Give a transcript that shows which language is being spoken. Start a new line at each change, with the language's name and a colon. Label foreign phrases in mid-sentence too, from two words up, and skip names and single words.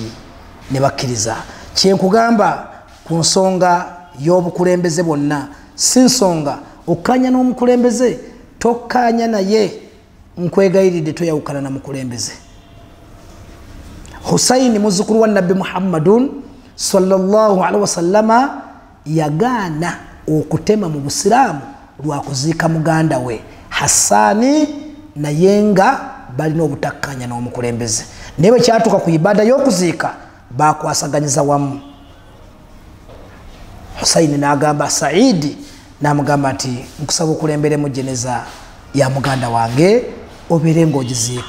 Ganda: Ne bakkiriza. Kyenkugamba ku nsonga y'obukulembeze bwonna si nsonga okkaanya n'omukulembeze tokkaanya naye. Nkwegayiridde toyawukana na mukulembeze. Husaini muzzukulu wa Nabbi Muhammadun
Arabic: صلى الله عليه وسلم
Ganda: yagaana okutema mu Busiraamu lwa kuziika muganda we Hassani naye nga balina obutakkaanya n'omukulembeze. Naye bwe kyatuuka ku ibada y'okuziika bakwasaganyiza wamu. Husaini n'agamba Saidi n'amugamba nti nkusaba okulemberemu jeneza ya muganda wange obeere ng'ogiziika.